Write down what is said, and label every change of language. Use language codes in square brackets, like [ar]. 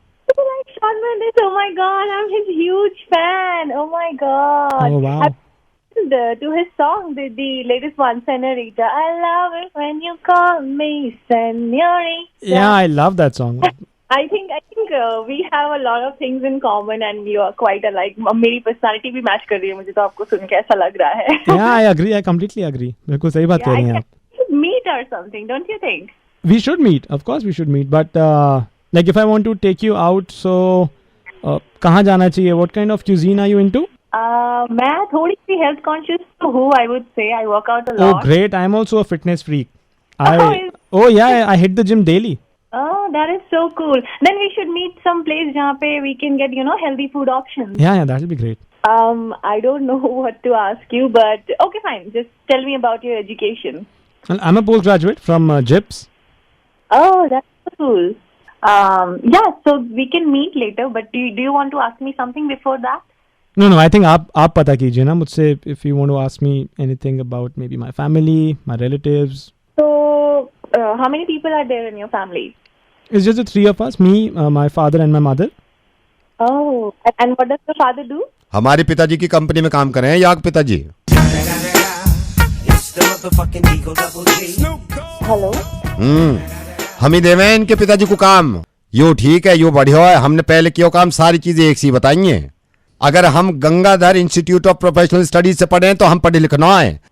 [en] You like Shawn Mendes? Oh my God, I'm his huge fan. Oh my God. Oh wow. I've listened to his song, the latest one, Senorita. I love it when you call me Senorita. Yeah, I love that song. I think we have a lot of things in common and we are quite alike. [hi] मेरी personality भी match कर रही है, मुझे तो आपको सुन के ऐसा लग रहा है। [en] Yeah, I agree. I completely agree. [hi] बिल्कुल सही बात कह रही हैं आप। [en] We should meet or something, don't you think? We should meet. Of course, we should meet. But like, if I want to take you out, so [hi] कहाँ जाना चाहिए? [en] What kind of cuisine are you into? [hi] मैं थोड़ी सी health conscious तो हूँ, [en] I would say. I work out a Oh, lot. great! I'm also a fitness freak. is- Oh yeah, I hit the gym daily. Oh, that is so cool. Then we should meet some place [hi] जहाँ पे [en] we can get, you know, healthy food options. Yeah, that'll be great. I don't know what to ask you, but okay, fine. Just tell me about your education. Well, I'm a postgraduate from JIPS. Oh, that's so cool. Yeah, so we can meet later, but do you want to ask me something before that? No, I think [hi] आप पता कीजिए ना मुझसे, [en] if you want to ask me anything about maybe my family, my relatives. So, how many people are there in your family? It's just the three of us, me, my father and my mother. Oh, and what does your father do? [hi] हमारे पिताजी की company में काम कर रहे हैं, याग पिताजी। [en] Hello. [hi] हम ही देवे हैं इनके पिताजी को काम। यो ठीक है, यो बढ़िया है। हमने पहले किया काम, सारी चीजें एक सी बताई हैं। अगर हम Gangadhar institute of professional studies से पढ़े हैं तो हम पढ़े लिखना है।